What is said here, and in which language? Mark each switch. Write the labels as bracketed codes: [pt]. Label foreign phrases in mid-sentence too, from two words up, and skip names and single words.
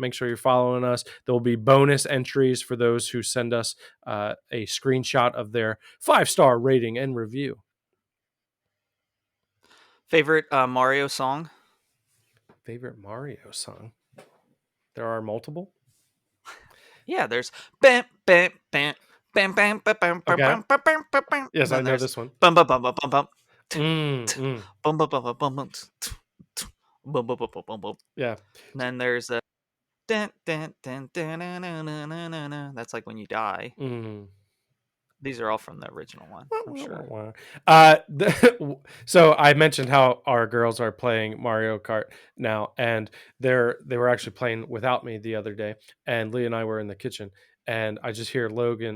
[en] Make sure you're following us. There will be bonus entries for those who send us a screenshot of their 5-star rating and review. Favorite Mario song? Favorite Mario song? There are multiple? Yeah, there's bam bam bam bam bam bam bam Okay. bam bam bam bam bam. Yes, Then I know there's this one. bum bum bum bum bum bum Mm. bum bum bum bum bum bum bum bum bum bum bum. Yeah. And then there's a dun, dun, dun, dun, dun, dun, dun, dun, dun, dun. That's like when you die. Mm. These are all from the original one, I'm sure. So I mentioned how our girls are playing Mario Kart now, and they were actually playing without me the other day, and Lee and I were in the kitchen, and I just hear Logan.